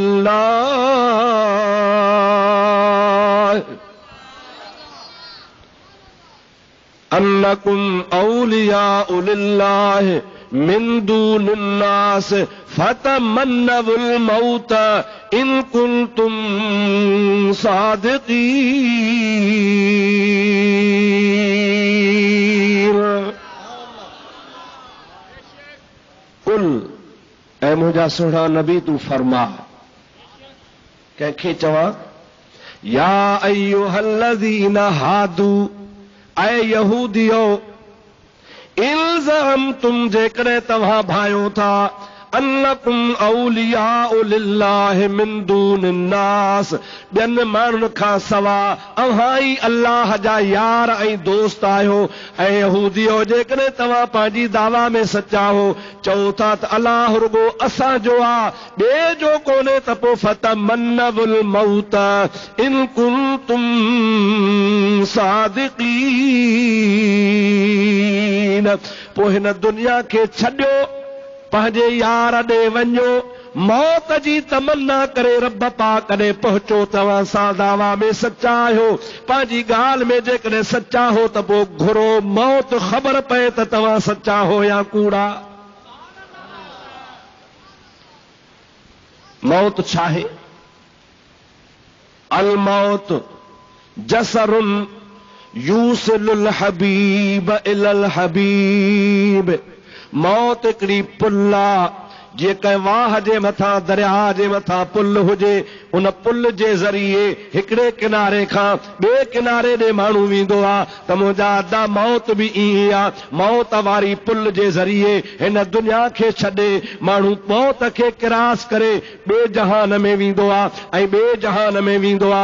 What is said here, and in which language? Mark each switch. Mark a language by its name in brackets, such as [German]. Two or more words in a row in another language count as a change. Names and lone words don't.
[Arabic] لله من دون الناس فتمنوا الموت إن كنتم صادقين. [Sindhi] कुल ऐ मुंहिंजा सुहिणा नबी तूं फरमा, कंहिंखे चवां, [Arabic] يا أيها الذين هادوا, [Sindhi] ऐ यहूदियो, इल्ज़अमतुम जेकॾहिं तव्हां भायो था, [Arabic] أنكم أولياء لله من دون الناس, [Sindhi] ॿियनि माण्हुनि खां सवा अव्हां ई अल्लाह जा यार ऐं दोस्त आहियो। ऐं यहूदियो जेकॾहिं तव्हां पंहिंजी दावा में सचा हो, चओ था त अल्लाह रुगो असांजो आहे, ॿिए जो कोन्हे, त पोइ [Arabic] فتمنوا الموت إن كنتم صادقين. [Sindhi] पोइ हिन दुनिया खे छॾियो, पंहिंजे यार ॾे वञो, मौत जी तमन्ना करे रब पाक ॾे पहुचो। तव्हां सां दावा में सचा आहियो, पंहिंजी ॻाल्हि में जेकॾहिं सचा हो त पोइ घुरो मौत, ख़बर पए त तव्हां सचा हो या कूड़ा। मौत छा आहे? [Arabic] الموت جسر يوصل الحبيب إلى الحبيب. [Sindhi] मौत हिकिड़ी पुल्ला जे कंहिं वाह जे मथां दरिया जे मथां पुल हुजे, उन पुल जे ज़रिए हिकिड़े किनारे खां ॿिए किनारे ॾे माण्हू वेंदो आहे त मुंहिंजा अदा मौत बि ईअं आहे। मौत वारी पुल जे ज़रिए हिन दुनिया खे छॾे माण्हू मौत खे क्रॉस करे ॿिए जहान में वेंदो आहे ऐं ॿिए जहान में वेंदो आहे।